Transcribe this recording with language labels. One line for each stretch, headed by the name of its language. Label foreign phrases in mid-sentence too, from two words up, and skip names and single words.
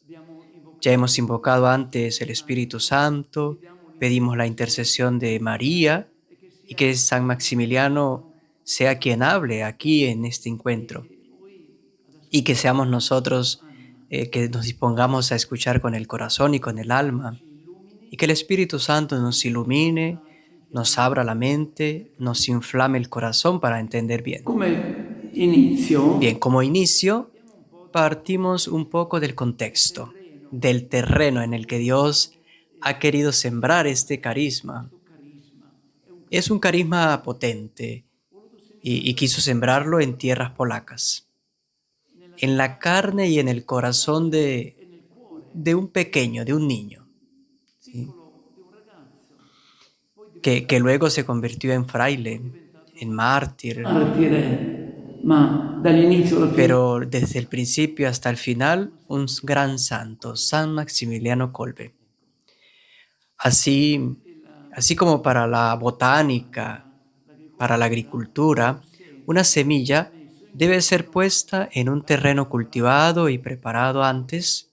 Spanish: Ya hemos invocado antes el Espíritu Santo, pedimos la intercesión de María y que San Maximiliano sea quien hable aquí en este encuentro y que seamos nosotros que nos dispongamos a escuchar con el corazón y con el alma y que el Espíritu Santo nos ilumine, nos abra la mente, nos inflame el corazón para entender bien.
Italian: Come inizio,
Spanish: Bien, como inicio, partimos un poco del contexto, del terreno en el que Dios ha querido sembrar este carisma. Es un carisma potente y quiso sembrarlo en tierras polacas, en la carne y en el corazón de un pequeño, de un niño, ¿sí? Que luego se convirtió en fraile, en mártir,
Italian: martire, ma dall'inizio alla fine
Spanish: pero desde el principio hasta el final un gran santo, San Maximiliano Kolbe. Así, así como para la botánica, para la agricultura, una semilla debe ser puesta en un terreno cultivado y preparado antes.